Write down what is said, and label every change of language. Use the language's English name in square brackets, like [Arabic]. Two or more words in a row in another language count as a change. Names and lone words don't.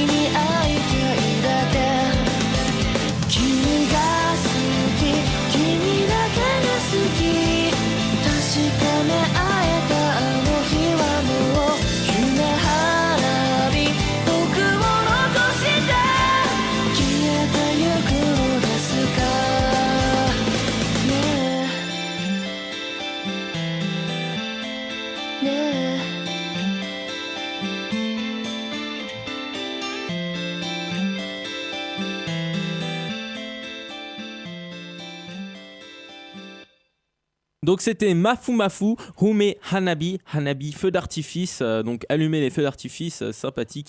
[Japanese] に会いたいだけ君が好き君だけが好き確かめ合えたあの日はもう夢花火僕を残して消えてゆくのですかねえねえ [French] Donc c'était Mafu Mafu, Hume Hanabi, Hanabi, feu d'artifice, donc allumer les feux d'artifice, sympathique.